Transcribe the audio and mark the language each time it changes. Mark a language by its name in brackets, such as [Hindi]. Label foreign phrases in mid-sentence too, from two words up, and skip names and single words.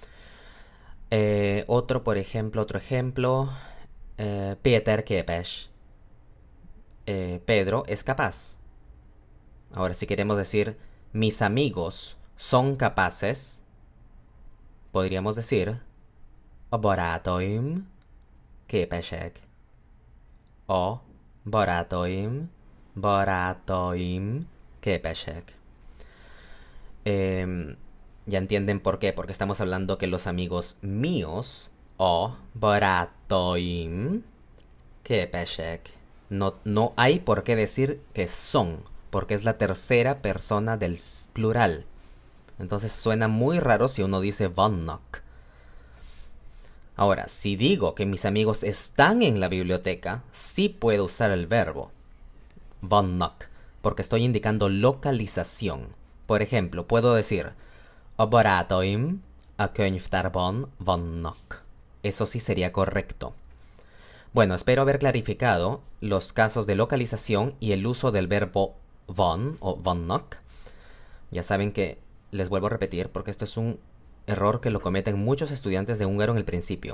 [Spanish] Otro ejemplo. [Hungarian] Peter képes. [Spanish] Pedro es capaz. Ahora, si queremos decir mis amigos son capaces, podríamos decir [Hungarian] a barátaim képesek. A barátaim képesek. [Spanish] Ya entienden por qué, porque estamos hablando que los amigos míos [Hungarian] a barátaim képesek. [Spanish] No hay por qué decir que son, porque es la tercera persona del plural. Entonces suena muy raro si uno dice vannak. Ahora, si digo que mis amigos están en la biblioteca, sí puedo usar el verbo vannak, porque estoy indicando localización. Por ejemplo, puedo decir [Hungarian] a barátaim a könyvtárban vannak. [Spanish] Eso sí sería correcto. Bueno, espero haber clarificado los casos de localización y el uso del verbo van o vannak. Ya saben que les vuelvo a repetir porque esto es un error que lo cometen muchos estudiantes de húngaro en el principio.